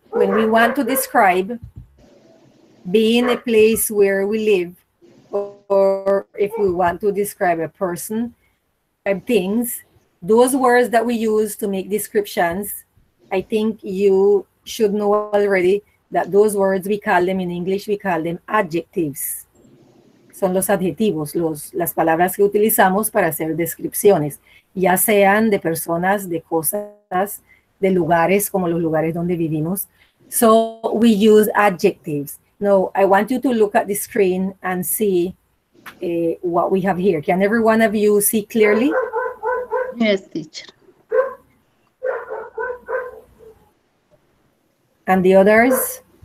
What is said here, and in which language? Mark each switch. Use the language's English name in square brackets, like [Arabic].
[English] When we want to describe being a place where we live, or if we want to describe a person, things, those words that we use to make descriptions, I think you should know already that those words, we call them in English, we call them adjectives. [Spanish] Son los adjetivos, las palabras que utilizamos para hacer descripciones, ya sean de personas, de cosas, de lugares, como los lugares donde vivimos. [English] So we use adjectives. Now, I want you to look at the screen and see what we have here. Can every one of you see clearly? Yes, teacher. And the others?